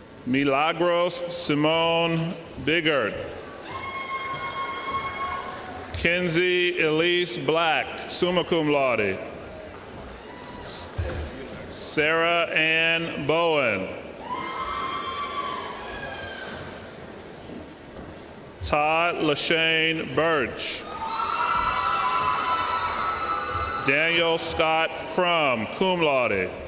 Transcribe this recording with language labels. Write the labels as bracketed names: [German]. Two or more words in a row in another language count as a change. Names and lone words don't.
[English] Milagros Simone Biggert. Kenzie Elise Black, [Latin] summa cum laude. [English] Sarah Ann Bowen. Todd LaShane Birch. Daniel Scott Crum, [Latin] cum laude.